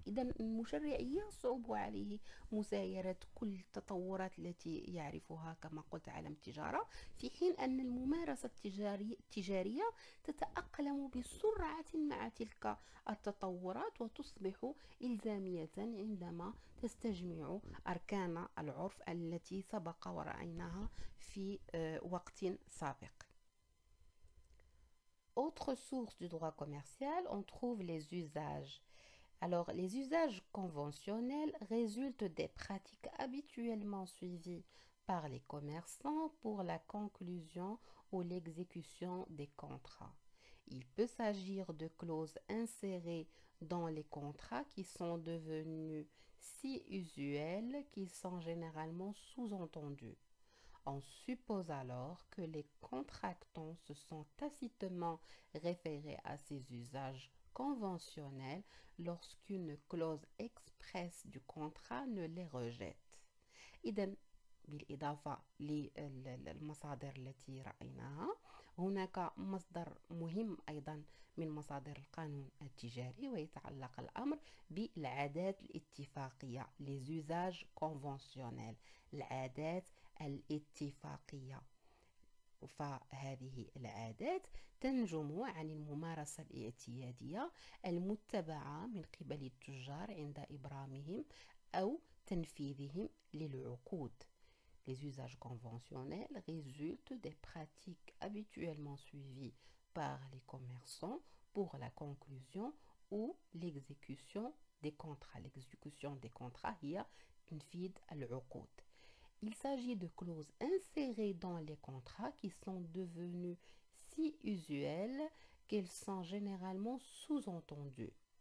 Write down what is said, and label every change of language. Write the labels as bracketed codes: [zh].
[ar] إذا المشرع يصعب عليه مسايرة كل التطورات التي يعرفها كما قلت عالم التجارة، في حين أن الممارسة التجارية تتأقلم بسرعة مع تلك التطورات وتصبح إلزامية عندما تستجمع أركان العرف التي سبق ورأيناها في وقت سابق. [fr] Autre source du droit commercial, on trouve les usages. Alors, les usages conventionnels résultent des pratiques habituellement suivies par les commerçants pour la conclusion ou l'exécution des contrats. Il peut s'agir de clauses insérées dans les contrats qui sont devenues si usuelles qu'ils sont généralement sous-entendus. On suppose alors que les contractants se sont tacitement référés à ces usages conventionnels lorsqu'une clause expresse du contrat ne les rejette. [ar] إذن بالإضافة للمصادر التي رأيناها، هناك مصدر مهم أيضا من مصادر القانون التجاري، ويتعلق الأمر بالعادات الاتفاقية، les usages conventionnels، العادات الاتفاقية. فهذه العادات تنجم عن الممارسة الاعتيادية المتبعة من قبل التجار عند إبرامهم أو تنفيذهم للعقود. [fr] Les usages conventionnels résultent des pratiques habituellement suivies par les commerçants pour la conclusion ou l'exécution des contrats. L'exécution des contrats [ar] هي تنفيذ العقود. [fr] Il s'agit de clauses insérées dans les contrats qui sont devenues si usuelles qu'elles sont généralement sous-entendues.